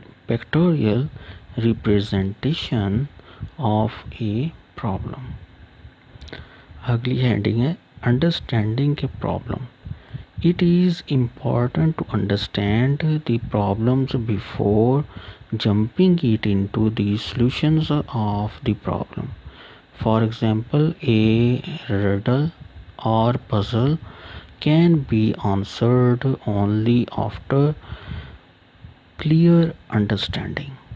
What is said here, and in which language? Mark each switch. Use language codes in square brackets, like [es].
[en] Pictorial representation of a problem. [hi] अगली heading है [en] Understanding a problem. It is important to understand the problems before jumping it into the solutions of the problem. For example, a riddle or puzzle can be answered only after clear understanding.